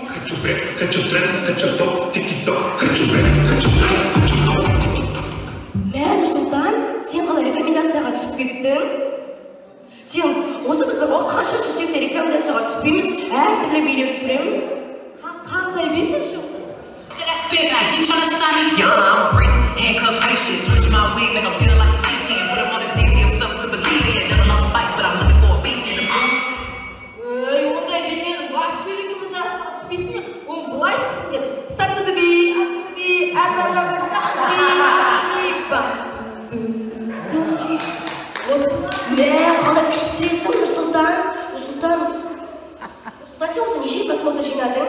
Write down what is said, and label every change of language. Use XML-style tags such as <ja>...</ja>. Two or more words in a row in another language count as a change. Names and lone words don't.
<kk>Мә, Нұрсұлтан, сен қалай рекомендацияға түсіп кеттің? Сен осы біз бір қанша жүрсек те рекомендацияға түспейміз, әртүрлі билер түсіреміз. Қандай бейсің жоқ?</kk> <en>He tryna sign me, y'all know I'm a freak. Handcuff fake shit, switch my wig, make him feel like I'm cheating. Put him on his knees, give him something to believe in. Never lost a fight, but I'm looking for a beat in the booth.</en> <kk>Ондай билер вообще рекомендацияға түспейсіңдер. Оны былай істейсіңдер. Сатты би, қалай күшсізсің, Нұрсұлтан? Нұрсұлтан, сен осы неше просмотр жинадың?</kk>